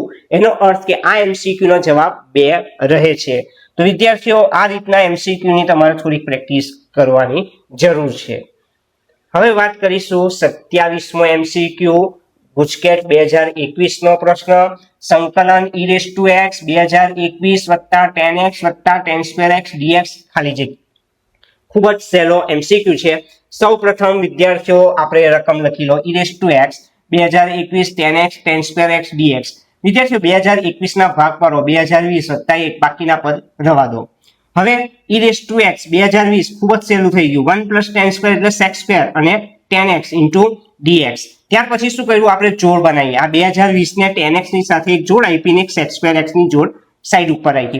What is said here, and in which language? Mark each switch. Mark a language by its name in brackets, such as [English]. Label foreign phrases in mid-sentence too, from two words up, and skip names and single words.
[Gujarati] એનો અર્થ કે આ MCQ નો જવાબ 2 રહે છે. તો વિદ્યાર્થીઓ આ રીતના MCQ ની તમારે થોડી પ્રેક્ટિસ કરવાની જરૂર છે. હવે વાત કરીશું 27મો MCQ ગુજકેટ 2021 નો પ્રશ્ન. સંકલન [English] e⁻x 2021 + tan x + tan²x dx [Gujarati] ખાલી જગ્યા. ખૂબ જ સહેલો MCQ છે. સૌ પ્રથમ વિદ્યાર્થીઓ આપણે રકમ લખી લો [English] e⁻x 2021 tan x tan²x dx. [Gujarati] વિદ્યાર્થીઓ 2021 ના ભાગ પાડો 2020 + 1 બાકીના પદ રવા દો. હવે e⁻x 2020 ખૂબ જ સહેલું થઈ ગયું, 1 + tan² એટલે sec² અને [English] tan x * dx. [Gujarati] ત્યાર પછી શું કર્યું? આપણે જોડ બનાવીએ. આ 2020 ને tan x ની સાથે એક જોડ આપીને એક sec²x ની જોડ સાઈડ ઉપર રાખી.